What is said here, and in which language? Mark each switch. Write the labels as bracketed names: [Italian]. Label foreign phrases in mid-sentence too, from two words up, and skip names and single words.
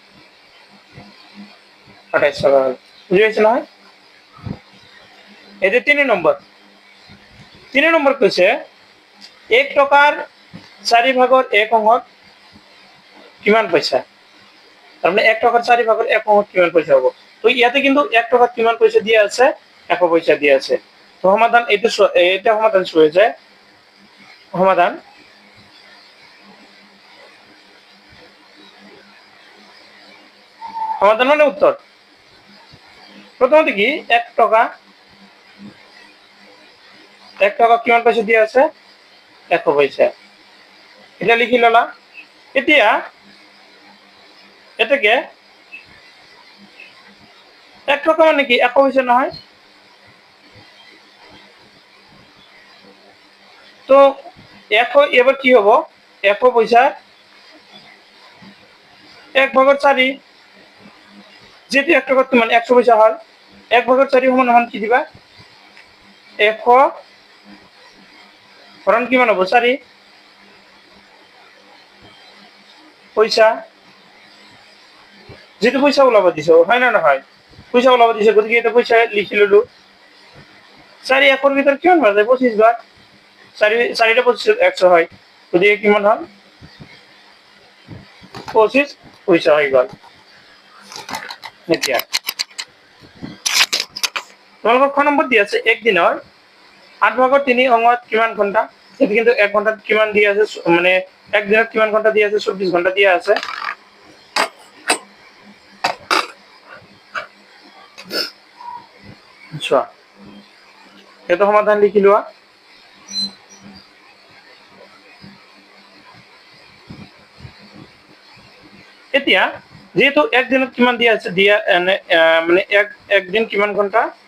[Assamese] 28 টকা হ'ল বুজি পাইছে নহয় এই 3 নম্বৰ 3 নম্বৰ কৈছে 1 টকাৰ 4 ভাগৰ 1 অংশত কিমান পইচা তাৰমানে 1 টকাৰ 4 ভাগৰ 1 অংশত কিমান পইচা হ'ব তো ইয়াতে কিন্তু 1 টকাত কিমান পইচা দিয়া আছে 100 পইচা দিয়া আছে তো সমাধান এটা সমাধান হৈ যায় সমাধান সমাধান মানে উত্তর প্রথমত কি 1 টাকা কিমান পয়সা দিয়া আছে 100 পয়সা এটা লিখি ললা এতিয়া এটাকে 1 টাকা মানে কি 100 পয়সা নহয় তো 100 এবার কি হবো 100 পয়সা 1/4 যেহেতু 1 টাকা মানে 100 পয়সা হল 1/4 সমান কি দিবা 100 হরণ কিমান হবো 4 পয়সা যেহেতু পয়সা ওলাব দিছো হয় না নহয় পয়সা ওলাব দিছে গতিকে এটা পয়সা লিখি ললো 4 100 ভিতর কিমান বার যায় 25 বার 4টা 25 100 হয় গতিকে কিমান হল 25 পয়সা হয়ে গেল এতিয়া তোমালোকৰ খ নম্বৰ দি আছে একদিনৰ 8/3 অংশত কিমান ঘন্টা এটি কিন্তু 1 ঘন্টাত কিমান দিয়া আছে মানে এক দিনত কিমান ঘন্টা দিয়া আছে 24 ঘন্টা দিয়া আছে আচ্ছা এটা সমাধান লিখি লোৱা এতিয়া যেহেতু এক দিনত কিমান দিয়া আছে দিয়া মানে এক দিন কিমান ঘন্টা